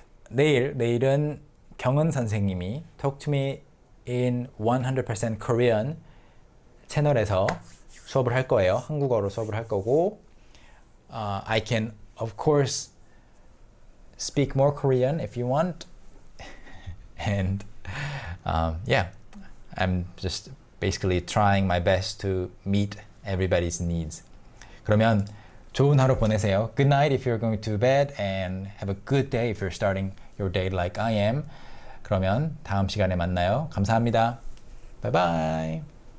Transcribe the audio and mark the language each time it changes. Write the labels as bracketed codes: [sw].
[ko] 내일은 경은 선생님이 Talk to me in 100% Korean 채널에서 수업을 할 거예요. 한국어로 수업을 할 거고 [en] I can of course speak more Korean if you want and yeah, I'm just basically trying my best to meet everybody's needs. [ko] 그러면 좋은 하루 보내세요. [en] Good night if you're going to bed and have a good day if you're starting your day like I am. [ko] 그러면 다음 시간에 만나요. 감사합니다. [en] Bye bye.